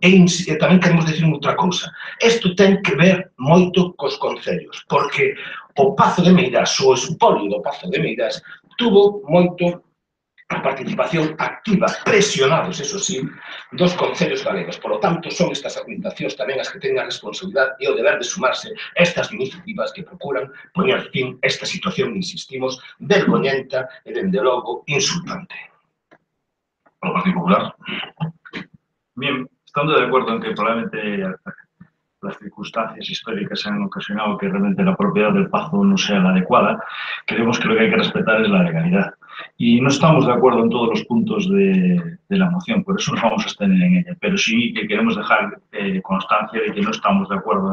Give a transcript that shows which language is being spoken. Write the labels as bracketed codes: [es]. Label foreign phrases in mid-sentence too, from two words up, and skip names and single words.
[gl] E tamén queremos decir outra cousa. Isto ten que ver moito cos concellos, porque o Pazo de Meirás, o espolio do Pazo de Meirás, tuvo moito a participación activa, presionados, [es] eso sí, [gl] dos concellos galegos. [es] Por lo tanto, [gl] son estas administracións tamén as que teñen a responsabilidade e o deber de sumarse a estas iniciativas que procuran poñer fin a esta situación, insistimos, vergoñenta e, dende logo, insultante. [es] Por el Partido Popular. Bien, estando de acuerdo en que probablemente las circunstancias históricas han ocasionado que realmente la propiedad del Pazo no sea la adecuada, creemos que lo que hay que respetar es la legalidad. Y no estamos de acuerdo en todos los puntos de la moción, por eso nos vamos a abstener en ella, pero sí que queremos dejar constancia de que no estamos de acuerdo